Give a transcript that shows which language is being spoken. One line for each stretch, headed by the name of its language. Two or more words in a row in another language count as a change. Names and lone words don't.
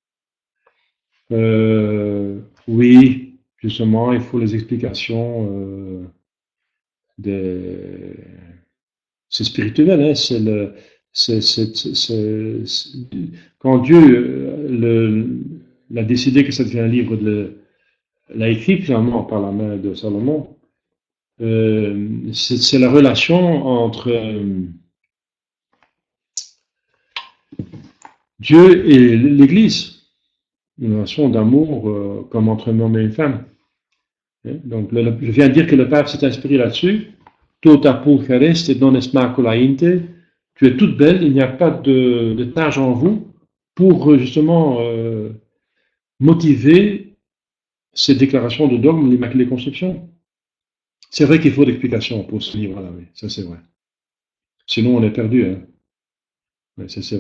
French: Oui, justement, il faut les explications c'est spirituel, hein, Quand Dieu l'a décidé que ça devient un livre, l'a écrit finalement par la main de Salomon, c'est la relation entre Dieu et l'Église, une relation d'amour comme entre un homme et une femme. Donc, je viens de dire que le Père s'est inspiré là-dessus.
Latin: Tota pulchereste et non est macula inte.
French: Tu es toute belle, il n'y a pas de tâche en vous pour justement motiver ces déclarations de dogme, l'Immaculée Conception. C'est vrai qu'il faut d'explications pour ce livre-là, oui, ça c'est vrai. Sinon on est perdu. Hein. Oui, ça c'est vrai.